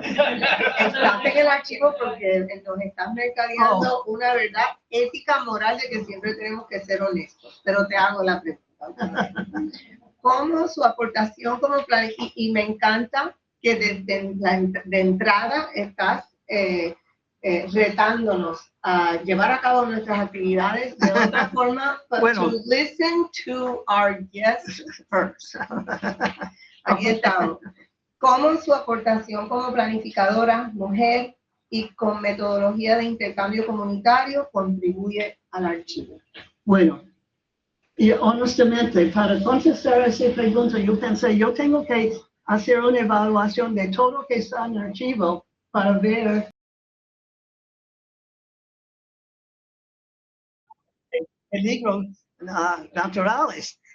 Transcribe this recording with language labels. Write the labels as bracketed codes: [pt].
[es] Estás en el archivo porque nos estás mercadeando una verdad ética, moral de que siempre tenemos que ser honestos. Pero te hago la pregunta. ¿Cómo su aportación como y me encanta que desde de entrada estás retándonos a llevar a cabo nuestras actividades de otra forma, [en] but [es] bueno, [en] to listen to our guests first. [es] Aquí estamos. ¿Cómo su aportación como planificadora, mujer, y con metodología de intercambio comunitario contribuye al archivo. Bueno, y honestamente, para contestar a esa pregunta, yo pensé, yo tengo que hacer una evaluación de todo lo que está en el archivo para ver peligros naturales.